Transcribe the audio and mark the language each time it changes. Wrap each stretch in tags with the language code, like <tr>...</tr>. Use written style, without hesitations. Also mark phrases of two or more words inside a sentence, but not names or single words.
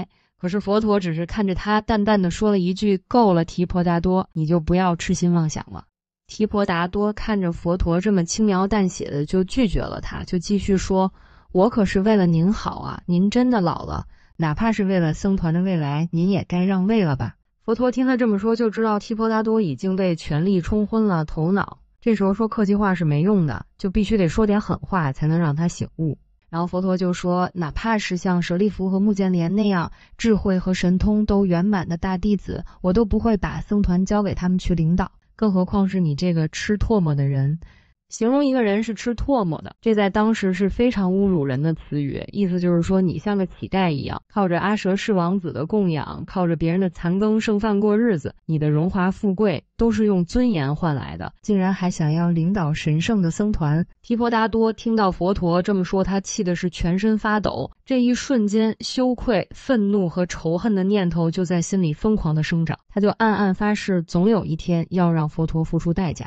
<zh>可是佛陀只是看着他，淡淡的說了一句：夠了，提婆達多，你就不要痴心妄想了。提婆達多看着佛陀這麼輕描淡寫的就拒絕了他，就繼續說：我可是為了您好啊，您真的老了，哪怕是為了僧團的未來，您也該讓位了吧。佛陀听他這麼說，就知道提婆達多已經被權力沖昏了頭腦。這時候說客氣話是沒用的，就必須得說點狠話才能讓他醒悟。然後佛陀就說，哪怕是像舍利弗和目犍連那樣智慧和神通都圓滿的大弟子，我都不會把僧團交給他們去領導，更何況是你這個吃唾沫的人。形容一個人是吃唾沫的，這在當時是非常侮辱人的詞語，意思就是說你像個乞丐一樣，靠着阿闍世王子的供養，靠着別人的殘羹剩飯過日子，你的榮華富貴都是用尊嚴換來的，竟然還想要領導神聖的僧團。提婆達多聽到佛陀這麼說，他氣的是全身發抖，這一瞬間羞愧、憤怒和仇恨的念頭就在心裡瘋狂的生長，他就暗暗發誓，總有一天要讓佛陀付出代價。</zh>